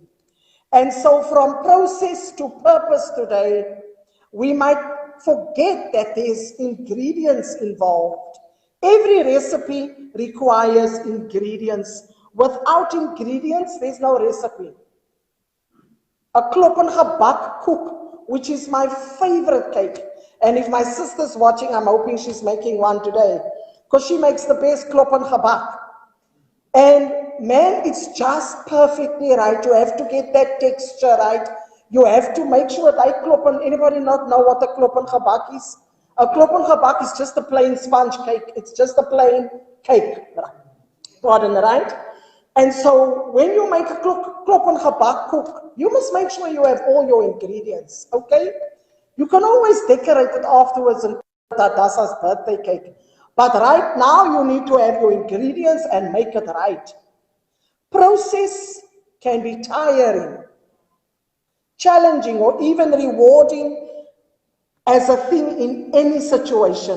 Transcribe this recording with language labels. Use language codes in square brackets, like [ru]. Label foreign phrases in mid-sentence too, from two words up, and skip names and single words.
[en] And so from process to purpose today, we might forget that there's ingredients involved. Every recipe requires ingredients. Without ingredients, there's no recipe. [af] A klop en gebak koek, [en] which is my favorite cake. And if my sister's watching, I'm hoping she's making one today, because she makes the best [af] klop en gebak. [en] And man, it's just perfectly right. You have to get that texture right. You have to make sure that anybody not know what a [af] klop en gebak [en] is? A [af] klop en gebak [en] is just a plain sponge cake. It's just a plain cake. Pardon, right? And so when you make a [af] klop en gebak [en] cook, you must make sure you have all your ingredients, okay? You can always decorate it afterwards and put that Dasa's birthday cake. But right now you need to have your ingredients and make it right. Process can be tiring, challenging, or even rewarding as a thing in any situation.